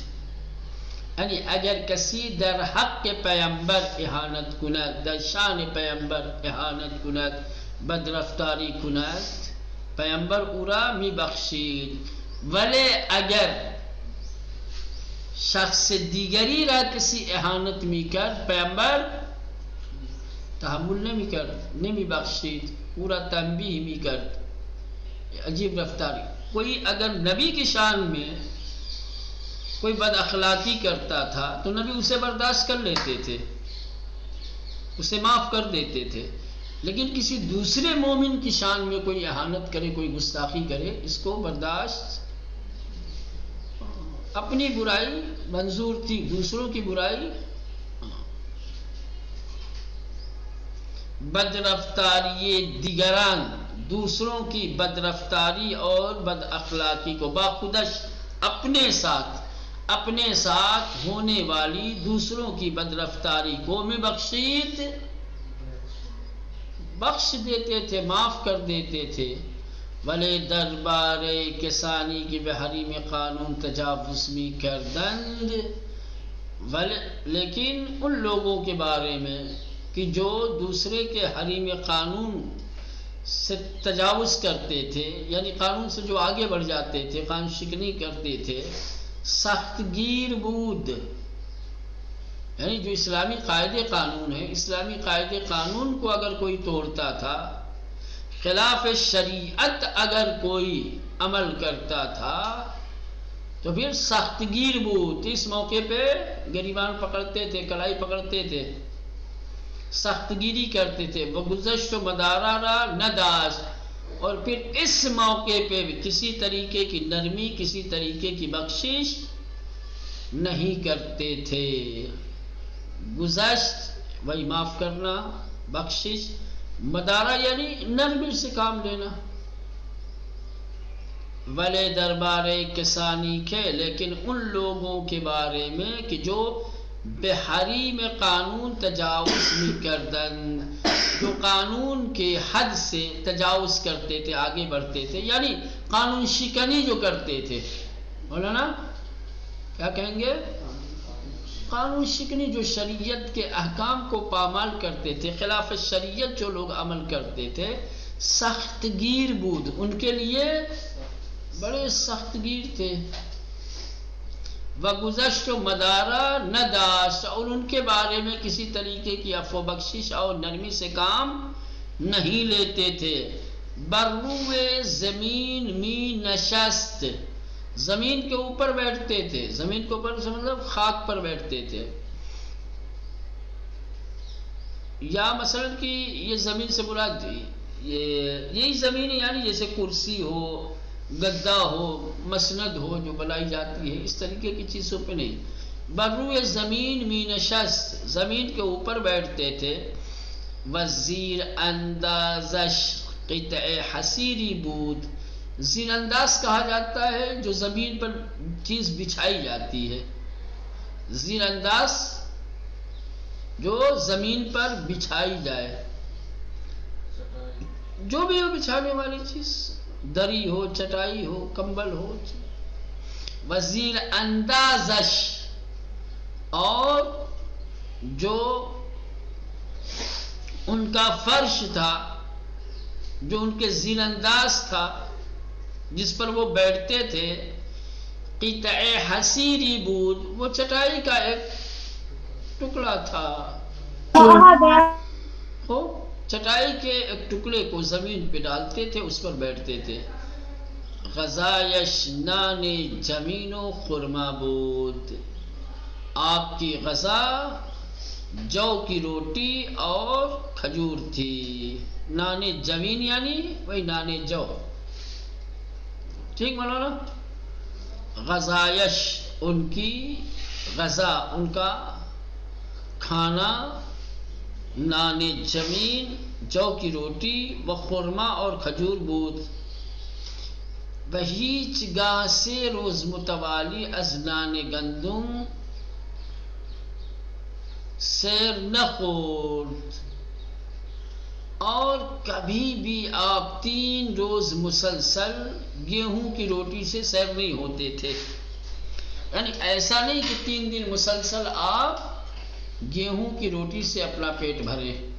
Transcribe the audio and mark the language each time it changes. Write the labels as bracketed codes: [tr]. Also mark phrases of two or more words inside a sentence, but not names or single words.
[fa] یعنی اگر کسی در حق پیامبر اهانت کند، در شان پیامبر اهانت کند، بد رفتاری کند، پیامبر او را می بخشید. ولی اگر شخص دیگری را کسی اهانت می کرد، پیامبر تحمل نمی کرد، نمی بخشید، او را تنبیه می کرد. عجیب رفتاری. [ur] کوئی اگر نبی کی شان میں کوئی بد اخلاقی کرتا تھا تو نبی اسے برداشت کر لیتے تھے، اسے معاف کر دیتے تھے. لیکن کسی دوسرے مومن کی شان میں کوئی اہانت کرے، کوئی گستاخی کرے، اس کو برداشت. اپنی برائی منظور تھی، دوسروں کی برائی. [fa] بد رفتاری دیگران، [ur] دوسروں کی بد رفتاری اور بد اخلاقی کو، باخودش اپنے ساتھ ہونے والی دوسروں کی بد رفتاری کو میں بخش دیتے تھے، معاف کر دیتے تھے. [fa] ولی دربار کسانی کی بحریم قانون تجاوز می کردند. [ur] لیکن ان لوگوں کے بارے میں کہ جو دوسرے کے حریم قانون سے تجاوز کرتے تھے، یعنی قانون سے جو آگے بڑھ جاتے تھے، قانون شکنی کرتے تھے، [fa] سخت گیر بود. [ur] یعنی جو اسلامی قاعدے قانون ہے، اسلامی قاعدے قانون کو اگر کوئی توڑتا تھا، خلاف شریعت اگر کوئی عمل کرتا تھا تو پھر [fa] سخت گیر بود. [ur] اس موقع پہ گریبان پکڑتے تھے، کلائی پکڑتے تھے، سخت گیری کرتے تھے. [fa] وہ گزشت و مدارہ را نداشت. [ur] اور پھر اس موقع پہ بھی کسی طریقے کی نرمی، کسی طریقے کی بخشش نہیں کرتے تھے. گزشت وہی معاف کرنا، بخشش، مدارہ یعنی نرمی سے کام لینا. [fa] ولی دربار کسانی [ur] کے، لیکن ان لوگوں کے بارے میں کہ جو [fa] بحریم قانون تجاوز می کردن، [ur] جو قانون کے حد سے تجاوز کرتے تھے، آگے بڑھتے تھے، یعنی قانون شکنی جو کرتے تھے. مولانا کیا کہیں گے؟ قانون شکنی، جو شریعت کے احکام کو پامال کرتے تھے، خلاف شریعت جو لوگ عمل کرتے تھے، [fa] سخت گیر بود، [ur] ان کے لیے بڑے سخت گیر تھے. [fa] وگزشت و مدارہ نداشت، [ur] اور ان کے بارے میں کسی طریقے کی عفو بخشش اور نرمی سے کام نہیں لیتے تھے. [fa] بروئے زمین می نشست، [ur] زمین کے اوپر بیٹھتے تھے، زمین کے اوپر سے مطلب خاک پر بیٹھتے تھے. یا مثلا کہ یہ زمین سے مراد یہی زمین ہے، یعنی جیسے کرسی ہو، گدا ہو، مسند ہو جو بنائی جاتی ہے، اس طریقے کی چیزوں پہ نہیں. [fa] بروئے زمین می نشست، [ur] زمین کے اوپر بیٹھتے تھے. [fa] وزیر اندازش قطع حسیری بود، [ur] زیر انداز کہا جاتا ہے جو زمین پر چیز بچھائی جاتی ہے. زیر انداز جو زمین پر بچھائی جائے، جو بھی ہو بچھانے والی چیز، دری ہو، چٹائی ہو، کمبل ہو. [fa] وزیر اندازش، [ur] اور جو ان کا فرش تھا، جو ان کے زیر انداز تھا، جس پر وہ بیٹھتے تھے، [fa] قطع حسیری بود، [ur] وہ چٹائی کا ایک ٹکڑا تھا. وہ چٹائی کے ایک ٹکڑے کو زمین پہ ڈالتے تھے، اس پر بیٹھتے تھے. [fa] غذایش نان جمین و خرما بود، [ur] آپ کی غذا جو کی روٹی اور کھجور تھی. [fa] نان جمین [ur] یعنی وہی [fa] نان جو. [ur] ٹھیک مولانا؟ غذایش ان کی غذا، ان کا کھانا، [fa] نان جمین [ur] جو کی روٹی [fa] و خرما [ur] اور کھجور بود. [fa] و هیچگاه 3 روز متوالی از نان گندم سیر نخورد [ur] اور کبھی بھی آپ 3 روز مسلسل گیہوں کی روٹی سے سیر نہیں ہوتے تھے. یعنی ایسا نہیں کہ 3 دن مسلسل آپ گیہوں کی روٹی سے اپنا پیٹ بھریں.